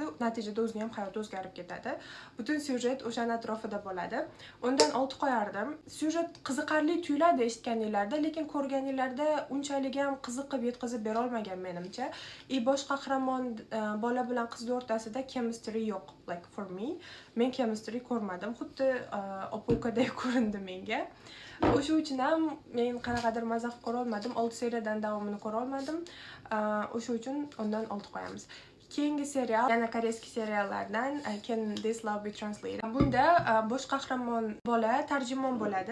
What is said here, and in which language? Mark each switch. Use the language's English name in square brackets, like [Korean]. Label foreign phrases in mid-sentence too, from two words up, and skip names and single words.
[Uzbek] Natijada o'zining ham hayoti o'zgarib ketadi. Butun syujet o'shaning atrofida bo'ladi. Undan 6 qo'yardim. Syujet qiziqarli tuyuladi eshitganinglarda, lekin ko'rganinglarda unchalik ham qiziqib yetkazib bera olmagan menimcha. Bosh qahramon bola bilan qiz o'rtasida chemistry yo'q, [English] like for me. [Uzbek] Men chemistry ko'rmadim. Xuddi opa-ukadek ko'rindi menga. O'sha uchun ham men qanaqadir maza qilib ko'ra olmadim. 6 seriyadan davomini ko'ra olmadim. O'sha uchun undan 6 qo'yamiz. Keyingi serial yana koreyskiy seriallardan Can This Love Be Translated. Bunda bosh qahramon bola tarjimon bo'ladi.